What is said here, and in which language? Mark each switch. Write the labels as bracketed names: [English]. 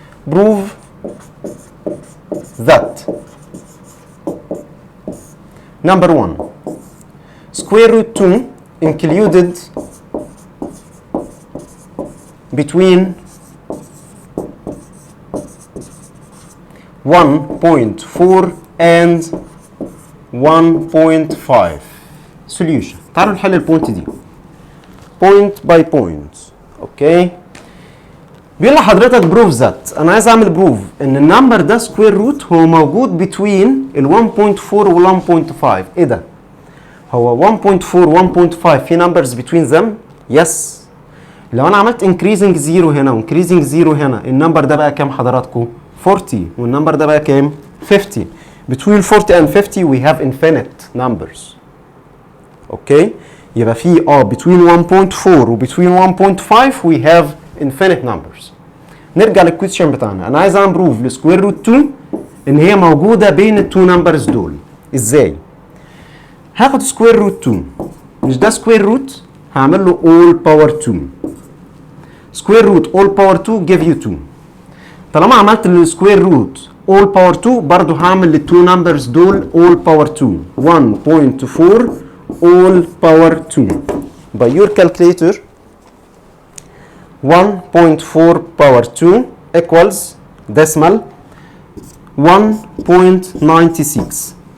[English] prove that number 1 square root 2 included between 1.4 and 1.5. solution. [Arabic] تعالوا نحل البوينت دي [English] point by point. [Arabic] اوكي، بيقول لحضرتك بروف ذات. انا عايز اعمل بروف ان النمبر ده سكوير روت هو موجود بتوين ال 1.4 وال 1.5. ايه ده؟ هو 1.4 1.5 في نمبرز بتوين ذم؟ يس. لو انا عملت increasing 0 هنا و increasing 0 هنا، النمبر ده بقى كام حضراتكم؟ 40. والنمبر ده بقى كام؟ 50. [English] between 40 and 50 we have infinite numbers. [Arabic] اوكي، يبقى في [English] between 1.4 و between 1.5 we have infinite numbers. [Arabic] نرجع للكويستشن بتاعنا. انا عايز اعمل بروف لسكوير روت 2 ان هي موجوده بين التو نمبرز دول. ازاي؟ هاخد سكوير روت 2، مش ده سكوير روت، هعمل له all power 2. سكوير روت [English] all power 2 give you 2. [Arabic] طالما عملت السكوير روت all power 2 برضه هعمل للتو نمبرز دول all power 2. [English] 1.4 all power 2. by your calculator 1.4 power 2 equals decimal 1.96.